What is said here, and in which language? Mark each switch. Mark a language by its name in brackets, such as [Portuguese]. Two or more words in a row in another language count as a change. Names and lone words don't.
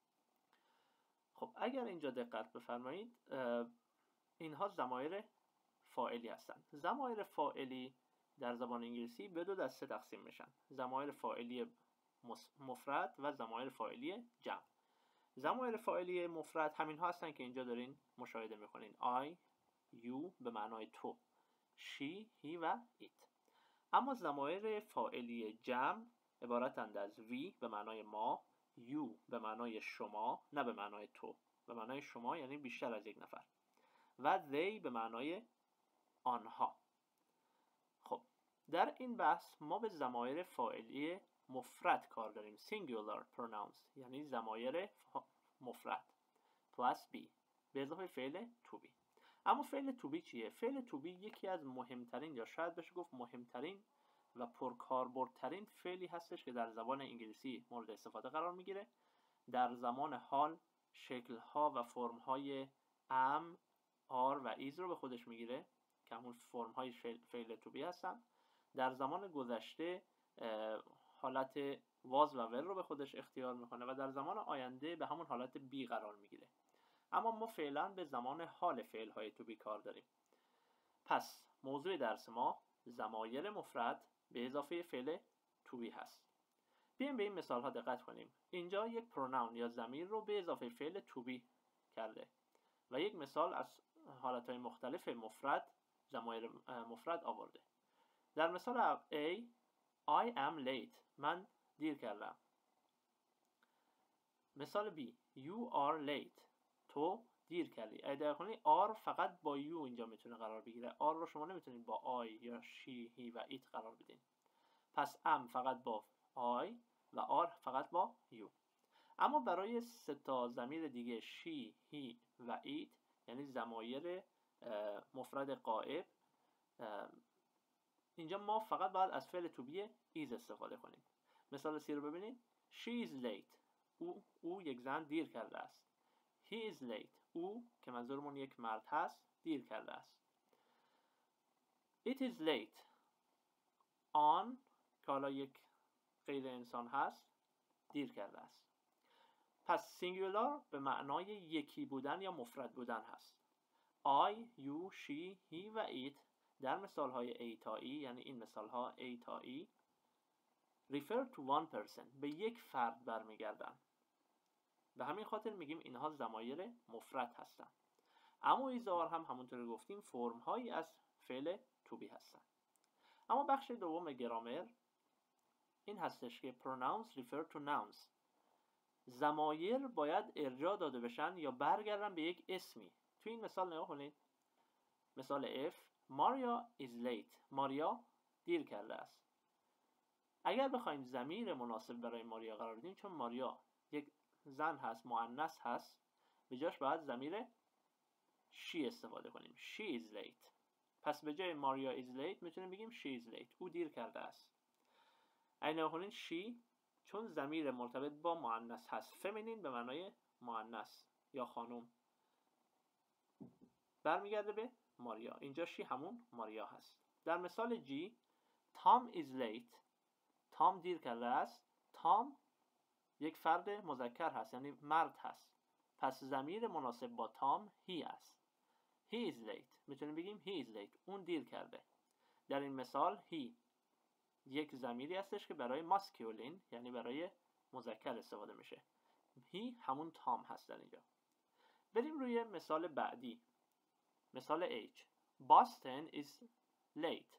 [Persian] خب اگر اینجا دقت بفرمایید، اینها ضمایر فاعلی هستند. ضمایر فاعلی در زبان انگلیسی به دو دسته تقسیم میشن: ضمایر فاعلی مفرد و ضمایر فاعلی جمع. ضمایر فاعلی مفرد همین ها هستن که اینجا دارین مشاهده میکنین: [English] I، you [Persian] به معنای تو، [English] she، he و it. [Persian] اما ضمایر فاعلی جمع عبارتند از we به معنای ما، you به معنای شما نه به معنای تو، به معنای شما یعنی بیشتر از یک نفر، و they به معنای آنها. خب در این بحث ما به ضمایر فاعلی مفرد کار داریم، [English] singular pronouns [Persian] یعنی ضمایر مفرد [English] plus be [Persian] به اضافه فعل [English] to be. [Persian] اما فعل [English] to be [Persian] چیه؟ فعل [English] to be [Persian] یکی از مهمترین یا شاید بشه گفت مهمترین و پرکاربردترین فعلی هستش که در زبان انگلیسی مورد استفاده قرار میگیره. در زمان حال شکل‌ها و فرم‌های [English] am، are [Persian] و is رو به خودش میگیره که همون فرم‌های فعل [English] to be [Persian] هستن. در زمان گذشته حالت was و will رو به خودش اختیار میکنه و در زمان آینده به همون حالت be قرار میگیره. اما ما فعلا به زمان حال فعل‌های [English] to be [Persian] کار داریم. پس موضوع درس ما ضمایر مفرد به اضافه فعل [English] to be [Persian] هست. بیایم به این مثال ها دقت کنیم. اینجا یک پروناون یا ضمیر رو به اضافه فعل to be کرده و یک مثال از حالتهای مختلف مفرد، ضمایر مفرد آورده. در مثال [English] A، I am late، [Persian] من دیر کردم. [English] مثال B، you are late، [Persian] تو دیر کردی. اگه دقت کنید are فقط با you اینجا میتونه قرار بگیره. are رو شما نمیتونید با I یا [English] she، he [Persian] و it قرار بدین. پس am فقط با I و are فقط با you. اما برای سه تا ضمیر دیگه [English] she، he [Persian] و it یعنی ضمایر مفرد غائب، اینجا ما فقط باید از فعل [English] to be is [Persian] استفاده کنیم. مثال C رو ببینید. [English] She is late، [Persian] او یک زن دیر کرده است. [English] He is late، [Persian] او که منظورمون یک مرد هست دیر کرده است. [English] It is late، [Persian] آن که حالا یک غیر انسان هست دیر کرده است. پس singular به معنای یکی بودن یا مفرد بودن هست. [English] I، you، she، he [Persian] و it در مثال های A تا E یعنی این مثال ها A تا E [English] refer to one person [Persian] به یک فرد برمیگردن. به همین خاطر میگیم اینها ضمایر مفرد هستن. اما ایزار هم همونطور گفتیم فرم هایی از فعل [English] to be [Persian] هستن. اما بخش دوم گرامر این هستش که [English] pronouns refer to nouns، [Persian] ضمایر باید ارجاع داده بشن یا برگردن به یک اسمی. تو این مثال نگاه کنید. مثال F، [English] Maria is late، [Persian] ماریا دیر کرده است. اگر بخوایم ضمیر مناسب برای ماریا قرار بدیم، چون ماریا یک زن هست، مؤنث هست، به جاش باید ضمیر she استفاده کنیم. [English] She is late. [Persian] پس به جای [English] Maria is late [Persian] میتونیم بگیم [English] she is late، [Persian] او دیر کرده است. اگه نگاه کنید she چون ضمیر مرتبط با مؤنث هست، فمینین به معنای مؤنث یا خانم، برمیگرده به ماریا. اینجا she همون ماریا هست. در مثال G، [English] Tom is late، [Persian] تام دیر کرده است. تام یک فرد مذکر هست یعنی مرد هست، پس ضمیر مناسب با تام he است. [English] He is late، [Persian] میتونیم بگیم [English] he is late، [Persian] اون دیر کرده. در این مثال he یک ضمیری هستش که برای ماسکولین یعنی برای مذکر استفاده میشه. هی همون تام هست در اینجا. بریم روی مثال بعدی. [English] مثال H. Boston is late.